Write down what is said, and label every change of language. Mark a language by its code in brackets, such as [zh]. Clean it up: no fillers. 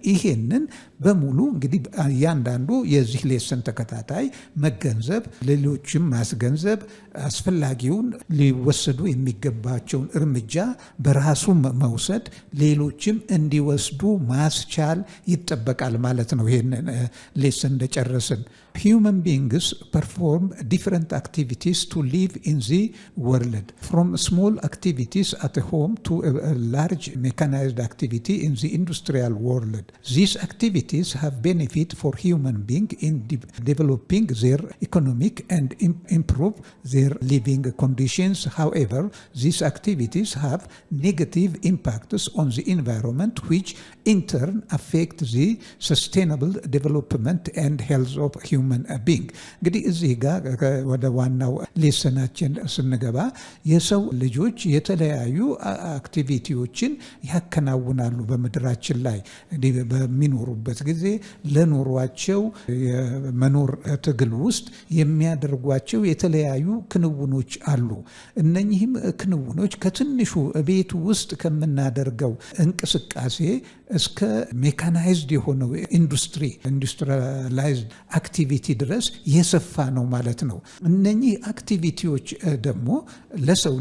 [am] ይሄንን በሙሉ እንግዲህ እያንዳንዱ የዚህ ሌሰን ተከታታይ መገንዘብ፣ ሌሎችም ማስገንዘብ፣ አስፈላጊውን ሊወሰዱ የሚገባቸውን እርምጃ በራሱ መውሰድ፣ ሌሎችም እንዲወስዱ ማስቻል ይጠበቃል ማለት ነው። ይሄንን ሌሰን እንደጨረስን [en] human beings perform different activities to live in the world, from small activities at home to a large mechanized activity in the industrial world. These activities have benefit for human beings in developing their economic and improve their living conditions. However, these activities have negative impacts on the environment, which in turn affect the sustainable development and health of human being. [am] እንግዲህ እዚህ ጋር ወደ ዋናው ሌሰናችን ስንገባ የሰው ልጆች የተለያዩ አክቲቪቲዎችን ያከናውናሉ በምድራችን ላይ በሚኖሩበት ጊዜ ለኖሯቸው የመኖር ትግል ውስጥ የሚያደርጓቸው የተለያዩ ክንውኖች አሉ። እነኚህም ክንውኖች ከትንሹ ቤት ውስጥ ከምናደርገው እንቅስቃሴ እስከ ሜካናይዝድ የሆነው ኢንዱስትሪላይዝድ አክቲቪቲ ድረስ የሰፋ ነው ማለት ነው። እነኚህ አክቲቪቲዎች ደግሞ ለሰው